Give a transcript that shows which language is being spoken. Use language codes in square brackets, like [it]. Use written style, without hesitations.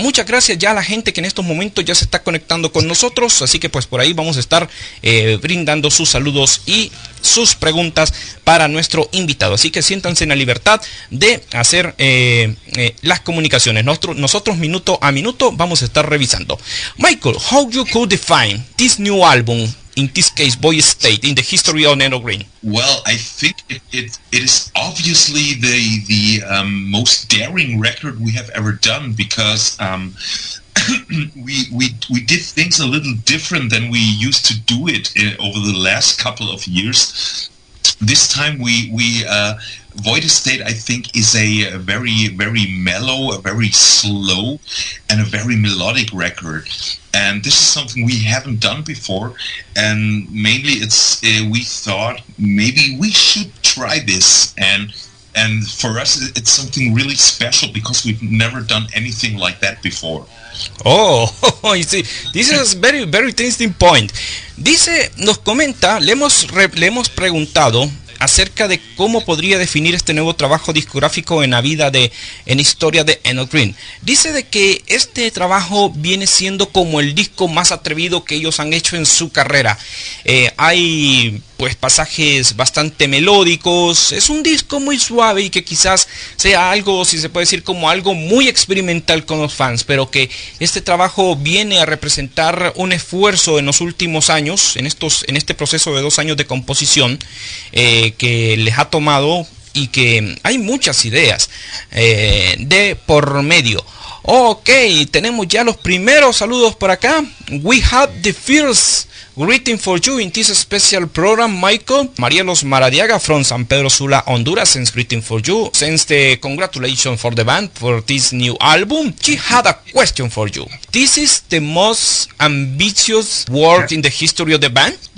[es] Muchas gracias ya a la gente que en estos momentos ya se está conectando con nosotros, así que pues por ahí vamos a estar brindando sus saludos y sus preguntas para nuestro invitado, así que siéntanse en la libertad de hacer las comunicaciones. Nosotros minuto a minuto vamos a estar revisando. [en] Michael, how you could define this new album, in this case Void State, in the history of End of Green? Well, I think it is obviously the most daring record we have ever done, because we did things a little different than we used to do it over the last couple of years. This time we Void State, I think, is a very, very mellow, a very slow, and a very melodic record. And this is something we haven't done before. And mainly it's we thought maybe we should try this. And for us, it's something really special because we've never done anything like that before. Oh, you see, this is a very, very interesting point. [es] Dice, nos comenta, le hemos preguntado acerca de cómo podría definir este nuevo trabajo discográfico en la vida en historia de End of Green. Dice de que este trabajo viene siendo como el disco más atrevido que ellos han hecho en su carrera. Hay pues pasajes bastante melódicos, es un disco muy suave y que quizás sea algo, si se puede decir, como algo muy experimental con los fans, pero que este trabajo viene a representar un esfuerzo en los últimos años, en este proceso de 2 años de composición, que les ha tomado y que hay muchas ideas de por medio. Ok, tenemos ya los primeros saludos por acá. [en] We have the first greeting for you in this special program, Michael. Marielos Maradiaga from San Pedro Sula, Honduras, sends greeting for you. Sends the congratulations for the band for this new album. She had a question for you. This is the most ambitious work in the history of the band?